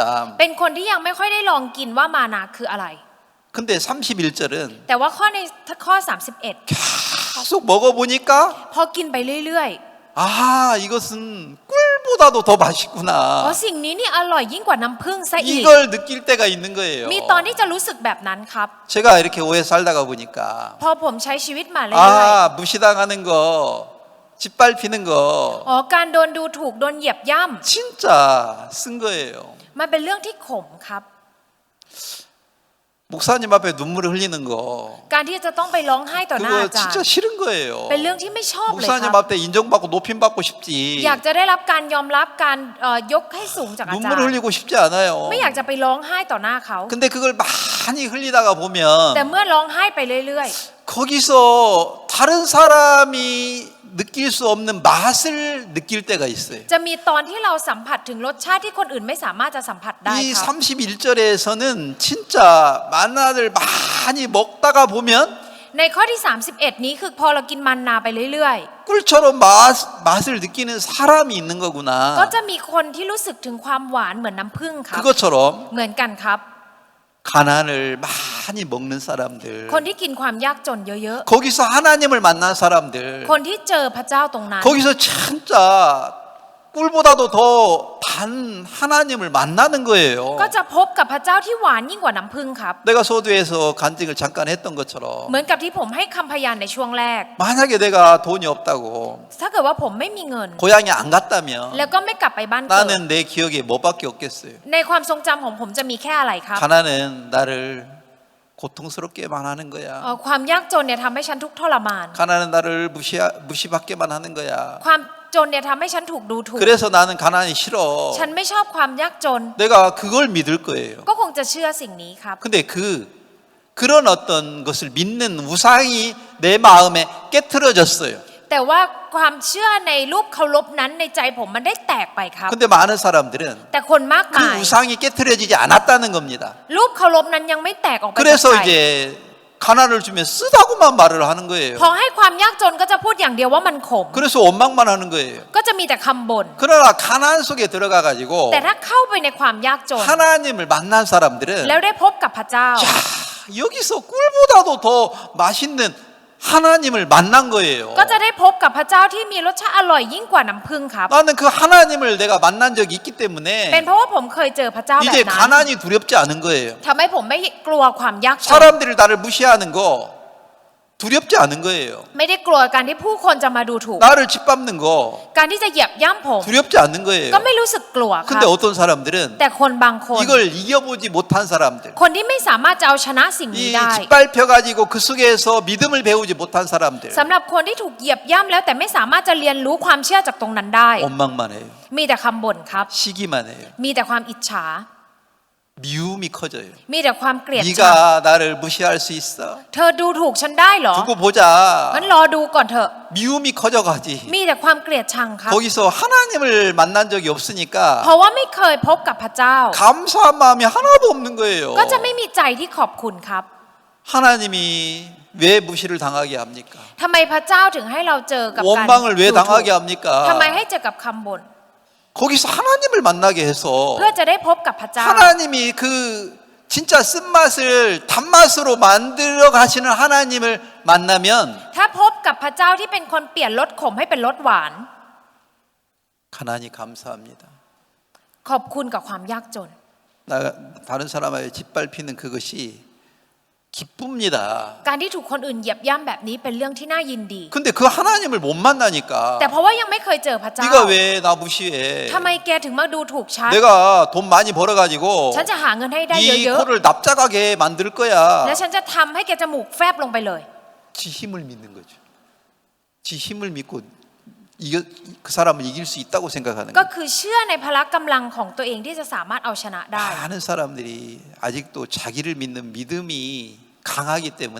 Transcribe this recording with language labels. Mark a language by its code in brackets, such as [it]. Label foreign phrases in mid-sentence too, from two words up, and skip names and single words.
[th] 15 เป็นคนที่ยังไม่ค่อยได้ลองกินว่ามานาคืออะไร [ko] 근데 31절은 [th] แต่ว่าในข้อ 31 [ko] 계속 먹어보니까 [th] พอกินไปเรื่อย [ko] 아, 이것은 꿀보다도 더 [th] ๆ [ko] 맛있구나. [th] สิ่งนี้นี่อร่อยยิ่งกว่าน้ำผึ้งซะอีก [ko] 이걸 느낄 때가 있는 거예요. [th] มีตอนที่จะรู้สึกแบบนั้นครับ [ko] 제가 이렇게 오해 살다가 보니까 [th] พอผมใช้ชีวิตมาเรื่อย [ko] 아, 무시당하는 거, 짓밟히는 거 [th] ๆการโดนดูถูกโดนเหยียบย่ [ko] 진짜 쓴 거예요. [th] ำมันเป็นเรื่องที่ขมครับ [ko] 목사님 앞에 눈물을 흘리는 거 [th] การที่จะต้องไปร้องไห้ต่อหน้า [ko] 그거 [th] อาจารย์ [ko] 진짜 싫은 거예요. [th] เป็นเรื่องที่ไม่ชอบเลยค [ko] 목사님 [th] รับ [ko] 앞에 인정받고 높임 받고 싶지. [th] อยากจะได้รับการยอมรับการยกให้สูงจากอาจาร [ko] 눈물을 [th] ย์ [ko] 흘리고 싶지 않아요. [th] ไม่อยากจะไปร้องไห้ต่อหน้าเขา [ko] 근데 그걸 많이 흘리다가 [th] แต่ [ko] 보면 [th] เมื่อร้องไห้ไปเรื่อย [ko] 거기서 다른 사람이 느낄 수 없는 맛을 느낄 때가 있어요. [th] ๆ จะมีตอนที่เราสัมผัสถึงรสชาติที่คนอื่นไม่สามารถจะสัมผัสได้ [ko] 이 [th] ครับ [ko] 31절에서는 진짜 만나를 많이 먹다가 보면 [th] ในข้อที่ 31 นี้คือพอเรากินมันนาไปเรื่อย [ko] 꿀처럼 맛을 느끼는 사람이 있는 [th] ๆ ก็ [ko] 거구나. [th] จะมีคนที่รู้สึกถึงความหวานเหมือนน้ำผึ้งครับ [ko] 그것처럼 [th] เหมือนกันครับ [ko] 가난을 많이 먹는 사람들, [th] คนที่กินความยากจนเยอะ [ko] 거기서 하나님을 만난 사람들, [th] ๆ คนที่เจอพระเจ้าตรงนั้น [ko] 거기서 진짜 꿀보다도 더 단 하나님을 만나는 거예요. [th] ก็จะพบกับพระเจ้าที่หวานยิ่งกว่าน้ำผึ้งครับ [ko] 내가 소두에서 간증을 잠깐 했던 것처럼 [th] เหมือนกับที่ผมให้คำพยานในช่วงแรก [ko] 만약에 내가 돈이 없다고 [th] ถ้าเกิดว่าผมไม่มีเงิน [ko] 고향에 안 갔다면 [th] แล้วก็ไม่กลับไปบ้านเกิด [ko] 나는 내 기억에 뭐밖에 없겠어요. [th] ในความทรงจำของผมจะมีแค่อะไรครับ [ko] 가난은 나를 고통스럽게만 하는 거야. [th] ความยากจนเนี่ยทำให้ฉันทุกข์ทรมาน [ko] 가난은 나를 무시받게만 하는 거야. [th] ความจนเนี่ยทำให้ฉันถูกดูถูก [ko] 그래서 나는 가난이 싫어. [th] ฉันไม่ชอบความยากจน [ko] 내가 그걸 믿을 거예요. [th] ก็คงจะเชื่อสิ่งนี้ครับ [ko] 근데 그런 어떤 것을 믿는 우상이 내 마음에 깨트려졌어요. [th] แต่ว่าความเชื่อในรูปเคารพนั้นในใจผมมันได้แตกไปครับ [ko] 근데 많은 사람들은 [th] แต่คนมาก [ko] 그 [th] มาย [ko] 우상이 깨트려지지 않았다는 겁니다. [th] รูปเคารพนั้นยังไม่แตกออกไปจาก [ko] 그래서 [th] ใจ [ko] 이제 가난을 주면 쓰다고만 말을 하는 거예요. [th] พอให้ความยากจนก็จะพูดอย่างเดียวว่ามันขม [ko] 그래서 원망만 하는 거예요. [th] ก็จะมีแต่คำบ่น [ko] 그러나 가난 속에 들어가 가지고 [th] แต่ถ้าเข้าไปในความยากจน [ko] 하나님을 만난 사람들은 [th] แล้วได้พบกับพระเจ้า [ko] 야, 여기서 꿀보다도 더 맛있는 하나님을 만난 거예요. [th] ก็จะได้พบกับพระเจ้าที่มีรสชาติอร่อยยิ่งกว่าน้ำผึ้งครับ [ko] 나는 그 하나님을 내가 만난 적이 있기 [th] เป็น [ko] 때문에 [th] เพราะว่าผมเคยเจอพระเจ้าแบบ [ko] 이제 [th] นั้น [ko] 가난이 두렵지 않은 거예요. [th] ทำให้ผมไม่กลัวความยากจน [ko] 사람들이 나를 무시하는 거 두렵지 않은 거예요. [th] ไม่ได้กลัวการที่ผู้คนจะมาดูถูก [ko] 나를 짓밟는 거 [th] การที่จะเหยียบย่ำผม [ko] 두렵지 않는 거예요. [th] ก็ไม่รู้สึกกลัวครั [ko] 근데 [th] บ [ko] 어떤 사람들은 [th] แต่คนบางคน [ko] 이걸 이겨보지 못한 사람들, [th] คนที่ไม่สามารถจะเอาชนะสิ่งนี้ [ko] 이 [th] ได้ [ko] 짓밟혀가지고 그 속에서 믿음을 배우지 못한 사람들 [th] สำหรับคนที่ถูกเหยียบย่ำแล้วแต่ไม่สามารถจะเรียนรู้ความเชื่อจากตรงนั้นได้ [ko] 원망만 해요. [th] มีแต่คำบ่นครับ [ko] 시기만 해요. [th] มีแต่ความอิจฉา [ko] 미움이 커져요. [th] มีแต่ความเกลียดชัง [ko] 네가 나를 무시할 수 있어? [th] เธอดูถูกฉันได้เหรอ [ko] 두고 보자. [th] งั้นรอดูก่อนเถอะ [ko] 미움이 커져가지. [th] มีแต่ความเกลียดชังครับ [ko] 거기서 하나님을 만난 적이 없으니까 [th] เพราะว่าไม่เคยพบกับพระเจ้า [ko] 감사한 마음이 하나도 없는 거예요. [th] ก็จะไม่มีใจที่ขอบคุณครับ [ko] 하나님이 왜 무시를 당하게 합니까? [th] ทำไมพระเจ้าถึงให้เราเจอกับการ [ko] 원망을 왜 [th] ดูถูก [ko] 당하게 합니까? [th] ทำไมให้เจอกับคำบ่น [ko] 거기서 하나님을 만나게 해서 [th] เพื่อจะได้พบกับพระเจ้า [ko] 하나님이 그 진짜 쓴맛을 단맛으로 만들어 가시는 하나님을 만나면 [th] ถ้าพบกับพระเจ้าที่เป็นคนเปลี่ยนรสขมให้เป็นรสหวาน [ko] 가난이 감사합니다. [th] ขอบคุณกับความยากจน [ko] 다른 사람에게 짓밟히는 그것이 기쁩니다. [th] การที่ถูกคนอื่นเหยียบย่ำแบบนี้เป็นเรื่องที่น่ายินดี [ko] 근데 그 하나님을 못 만나니까 [th] แต่เพราะว่ายังไม่เคยเจอพระเจ้า [ko] 네가 왜 나 무시해? [th] ทำไมแกถึงมาดูถูกฉัน [ko] 내가 돈 많이 벌어가지고 [th] ฉันจะหาเงินให้ได้ [ko] 네 [th] เยอะ [ko] 코를 납작하게 만들 [th] ๆ [ko] 거야. [th] และฉันจะทำให้แกจมูกแฟบลงไปเลย [ko] 지 힘을 믿는 거죠. 지 힘을 믿고 그 사람을 이길 수 있다고 생각하는 [th] ก็ [ko] 거예요. [th] คือเชื่อในพละกำลังของตัวเองที่จะสามารถเอาชนะได้ [ko] 많은 사람들이 아직도 자기를 믿는 믿음이 강하기 때문에